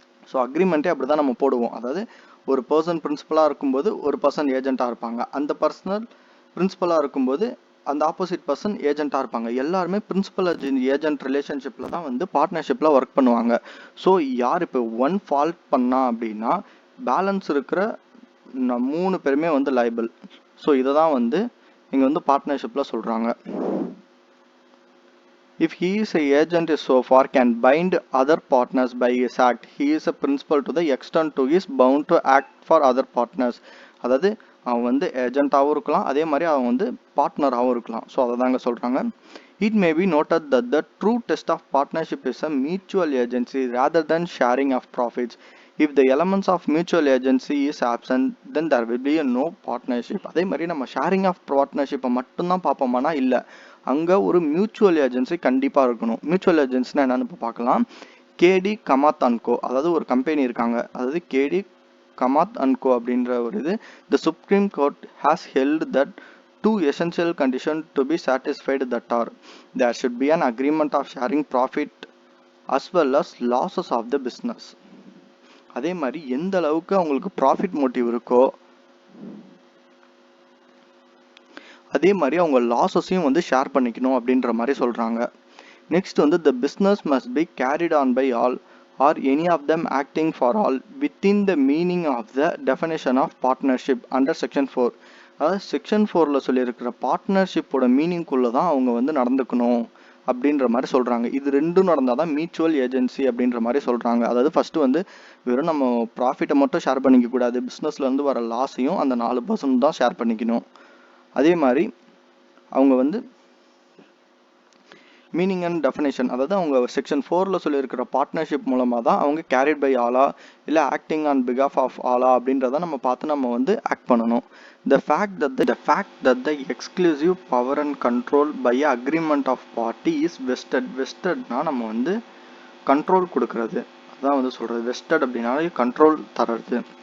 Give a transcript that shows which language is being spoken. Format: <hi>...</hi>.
<ta>So அக்ரிமெண்ட்டே அப்படி தான் நம்ம போடுவோம். அதாவது ஒரு பர்சன் பிரின்சிபலாக இருக்கும்போது ஒரு பர்சன் ஏஜென்ட்டாக இருப்பாங்க, அந்த பர்சனல் பிரின்சிபலாக இருக்கும்போது அந்த ஆப்போசிட் பர்சன் ஏஜென்ட்டாக இருப்பாங்க. எல்லாருமே பிரின்சிபல் ஏஜென்ட் ரிலேஷன்ஷிப்பில் தான் வந்து பார்ட்னர்ஷிப்பில் ஒர்க் பண்ணுவாங்க. ஸோ யார் இப்போ ஒன் ஃபால்ட் பண்ணா அப்படின்னா பேலன்ஸ் இருக்கிற 3 பேருமே வந்து லைபிள். ஸோ இதை தான் வந்து இங்கே வந்து பார்ட்னர்ஷிப்பில் சொல்கிறாங்க.</ta> <en>If he is a agent is so far can bind other partners by his act, he is a principal to the extent to is bound to act for other partners.</en> <ta>அதாவது அவன் வந்து ஏஜென்ட்டாகவும் இருக்கலாம், அதே மாதிரி அவன் வந்து பார்ட்னராகவும் இருக்கலாம். ஸோ அதை தாங்க சொல்கிறாங்க.</ta> <en>It may be noted that the true test of partnership is a mutual agency rather than sharing of profits. If the elements of mutual agency is absent, then there will be a no partnership.</en> <ta>அதே மாதிரி நம்ம sharing of பார்ட்னர்ஷிப்பை மட்டும்தான் பார்ப்போமானா இல்லை, அங்கே ஒரு mutual agency கண்டிப்பாக இருக்கணும். Mutual ஏஜென்சினா என்னன்னு இப்போ பார்க்கலாம். கேடி கமாத் அண்ட் கோ, அதாவது ஒரு கம்பெனி இருக்காங்க, அதாவது கேடி கமாத் அண்ட் கோ அப்படின்ற ஒரு இது.</ta> <en>The Supreme Court has held that two essential conditions to be satisfied that are there should be an agreement of sharing profit as well as losses of the business.</en> <ta>அதே மாதிரி எந்த அளவுக்கு அவங்களுக்கு ப்ராஃபிட் மோட்டிவ் இருக்கோ அதே மாதிரி அவங்க லாஸஸையும் வந்து ஷேர் பண்ணிக்கணும் அப்படின்ற மாதிரி சொல்கிறாங்க.</ta> <en>Next வந்து the business must be carried on by all or any of them acting for all within the meaning of the definition of partnership under section 4.</en> <ta>அதாவது செக்ஷன் 4ல் சொல்லியிருக்கிற பார்ட்னர்ஷிப்போட மீனிங்குள்ளே தான் அவங்க வந்து நடந்துக்கணும் அப்படின்ற மாதிரி சொல்கிறாங்க. இது ரெண்டும் நடந்தால் தான் மியூச்சுவல் ஏஜென்சி அப்படின்ற மாதிரி சொல்கிறாங்க. அதாவது ஃபஸ்ட்டு வந்து வெறும் நம்ம ப்ராஃபிட்டை மட்டும் ஷேர் பண்ணிக்க கூடாது, பிஸ்னஸ்லேருந்து வர லாஸையும் அந்த 4% தான் ஷேர் பண்ணிக்கணும். அதே மாதிரி அவங்க வந்து மீனிங் அண்ட் டெஃபினேஷன், அதாவது அவங்க செக்ஷன் 4ல் சொல்லியிருக்கிற பார்ட்னர்ஷிப் மூலமாக தான் அவங்க கேரிட் பை ஆலா இல்லை ஆக்டிங் ஆன் பிகாஃப் ஆஃப் ஆலா அப்படின்றத நம்ம பார்த்து நம்ம வந்து ஆக்ட் பண்ணணும்.</ta> <en>The fact that the exclusive power and control by agreement of party is vestedனா</en> <ta>நம்ம வந்து கண்ட்ரோல் கொடுக்கறது, அதான் வந்து சொல்கிறது. வெஸ்டட் அப்படின்னாலே கண்ட்ரோல் தர்றது.</ta>